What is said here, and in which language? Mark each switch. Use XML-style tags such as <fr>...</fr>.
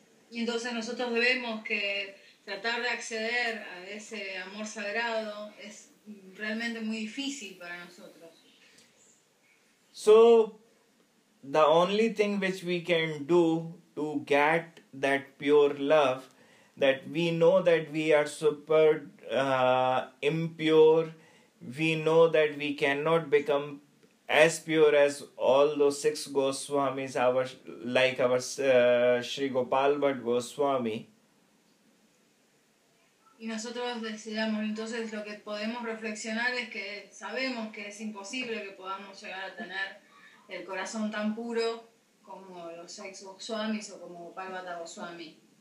<es>Y entonces nosotros vemos que tratar de acceder a ese amor sagrado es realmente muy difícil para nosotros.</es> <en>So the only thing which we can do to get that pure love, that we know that we are super impure, we know that we cannot become as pure as all those six Goswamis, like our Sri Gopal Bhatt Goswami.</en> <es>Y nosotros decidamos, entonces lo que podemos reflexionar es que sabemos que es imposible que podamos llegar a tener el corazón tan puro como los</es> <en>six</en> <es>Goswamis o como Gopal Bhatt Goswami.</es>